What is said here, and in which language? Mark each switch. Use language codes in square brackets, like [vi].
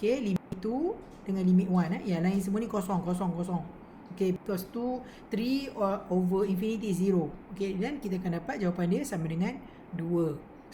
[ms] Okay, limit 2 dengan limit 1 yang lain semua ni kosong. [en] Okay, because 3 over infinity is 0. [ms] Okay, dan kita akan dapat jawapan dia sama dengan 2.